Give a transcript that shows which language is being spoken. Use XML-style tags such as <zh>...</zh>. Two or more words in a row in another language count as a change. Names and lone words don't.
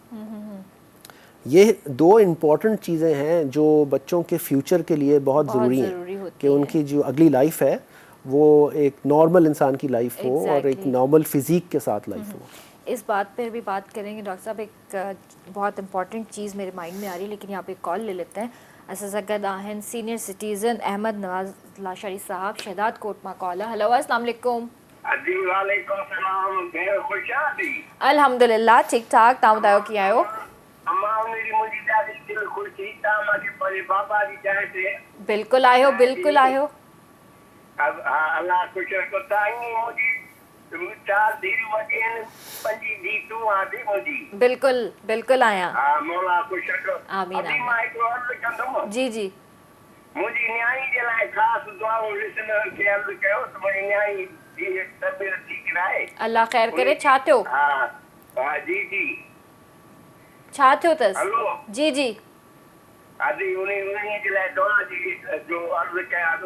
<ur>یہ 2 امپورٹنٹ چیزیں ہیں جو بچوں کے فیوچر کے لیے بہت ضروری ہیں کہ ان کی جو اگلی لائف ہے وہ ایک نارمل انسان کی لائف ہو اور ایک</ur> <en>normal physique</en> <ur>کے ساتھ لائف ہو. اس بات پر بھی بات کریں گے ڈاکٹر صاحب۔ ایک بہت امپورٹنٹ چیز میرے مائنڈ میں آ رہی ہے، لیکن یہاں پے کال لے لیتے ہیں.</ur> <sd>असद आहन</sd> <en>senior citizen</en> <sd>अहमद नवाज लाशारी साहब शहदाद कोट मां कॉल है। हेलो</sd> <ar>السلام عليكم. وعليكم السلام.</ar> <sd>खुश आदी अल्हम्दुलिल्लाह ठीक ठाक। तव्हां ॿुधायो कीअं आहियो? बिल्कुल आयो, बिल्कुल आयो। अल्लाह खुश रखो। बिल्कुल बिल्कुल आया। मौला खुश रखो।</sd> <ar>آمين آمين.</ar> <sd>जी जी। मुझी न्याई जे लाइ ख़ासि दुआऊं लिसनर खे अर्ज़ कयो त मुंहिंजी न्याई जी तबियत ठीक रहे। अल्लाह ख़ैर करे। छा थियो? हा जी जी। छा थियो अथसि? हेलो जी जी। अदी उन्हीं जे लाइ दुआ जी जो अर्ज़ कयां थो।</sd>